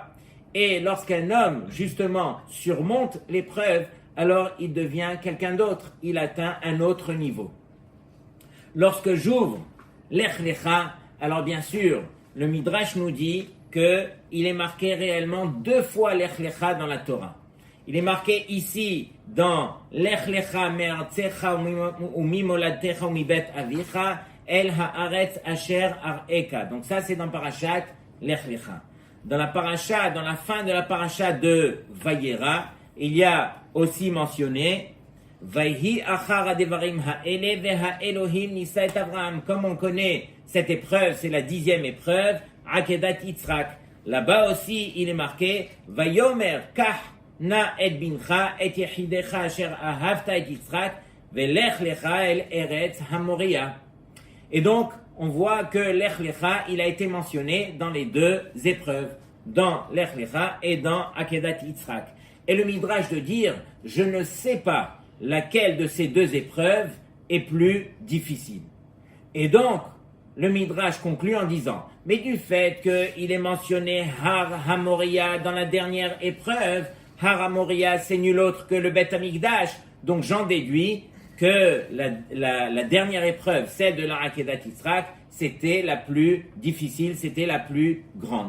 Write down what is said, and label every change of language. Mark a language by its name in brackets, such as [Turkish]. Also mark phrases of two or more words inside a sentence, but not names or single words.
[French] Et lorsqu'un homme justement surmonte l'épreuve, alors il devient quelqu'un d'autre, il atteint un autre niveau. Lorsque j'ouvre Lech Lecha, alors bien sûr, le Midrash nous dit qu'il est marqué réellement 2 fois Lech Lecha dans la Torah. Il est marqué ici dans [Hebrew] לך לך מארצך וממולדתך ומבית אביך אל הארץ אשר אראך. [French] Donc ça c'est dans Parashat Lech Lecha. Dans la fin de la paracha de Vayera, il y a aussi mentionné [Hebrew] ויהי אחר הדברים האלה והאלהים נסה את אברהם. [French] Comme on connaît cette épreuve, c'est la 10e épreuve, Akedat Yitzhak. Là-bas aussi, il est marqué [Hebrew] ויאמר קח נא את בנך את יחידך אשר אהבת את יצחק ולך לך אל ארץ המריה. [French] Et donc, on voit que Lech Lecha, il a été mentionné dans les 2 épreuves, dans Lech Lecha et dans Akedat Yitzhak. Et le Midrash de dire, je ne sais pas laquelle de ces 2 épreuves est plus difficile. Et donc, le Midrash conclut en disant, mais du fait qu'il est mentionné Har HaMoriah dans la dernière épreuve, Har HaMoriah c'est nul autre que le Beth Amikdash, donc j'en déduis que la dernière épreuve, celle de la Akedat Yitzhak, c'était la plus difficile, c'était la plus grande.